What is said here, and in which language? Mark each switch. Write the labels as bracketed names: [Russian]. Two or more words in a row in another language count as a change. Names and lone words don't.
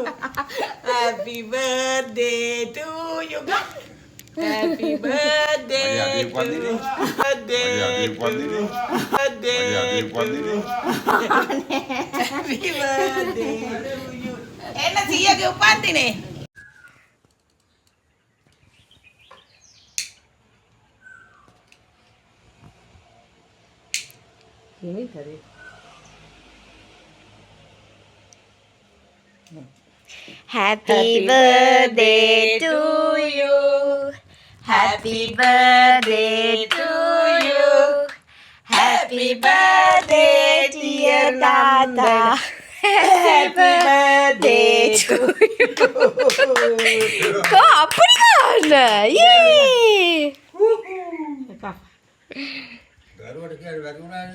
[English] Happy birthday to you. Happy birthday to you. Happy birthday to you. [Sinhala] එන්න සීයාගේ උපන්දිනේ. මේ කරේ. [English] Happy birthday to you. Happy birthday to you. Happy birthday dear Tata. Happy birthday to you. Ko apuri gana. Yay! [Sinhala] දරුවට කියන්නේ වැරුණානේ.